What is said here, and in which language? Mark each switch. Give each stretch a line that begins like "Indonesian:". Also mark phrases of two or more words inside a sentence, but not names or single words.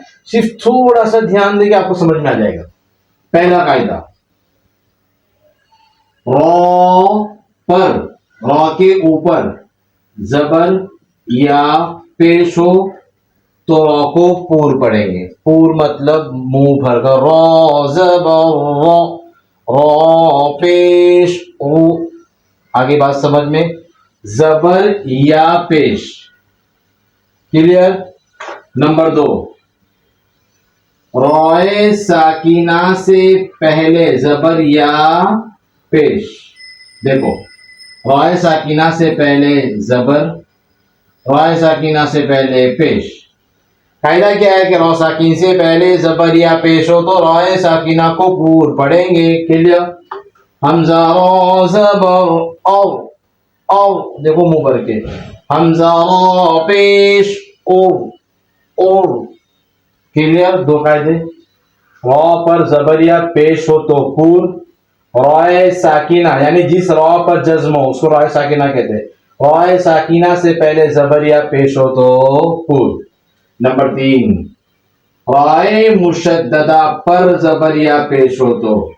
Urdu: صرف تھوڑا سا دھیان دے کے آپ کو سمجھ میں آ جائے گا. پہلا قاعدہ، را پر، را کے اوپر زبر یا پیش ہو تو را کو پور پڑھیں گے. پور مطلب منہ بھر کر، را زبر را، را پیش او. آگے بات سمجھ میں، زبر یا پیش. کلیئر؟ نمبر 2، رائے ساکنہ سے پہلے زبر یا پیش. دیکھو، رائے ساکنہ سے پہلے زبر، رائے ساکنہ سے پہلے پیش. قاعدہ کیا ہے کہ را ساکن سے پہلے زبر یا پیش ہو تو رائے ساکنہ کو پور پڑھیں گے. کلیئر؟ حمزہ را زبر او، او دیکھو منہ بھر کے، حمزہ را پیش او، او. کلیئر؟ 2 قاعدے. را پر زبر یا پیش ہو تو پور، رائے ساکنہ یعنی جس را پر جزم ہو اس کو رائے ساکنہ کہتے ہیں. رائے ساکنہ سے پہلے زبر یا پیش ہو تو پور. نمبر 3، رائے مشددہ پر زبر یا پیش ہو تو.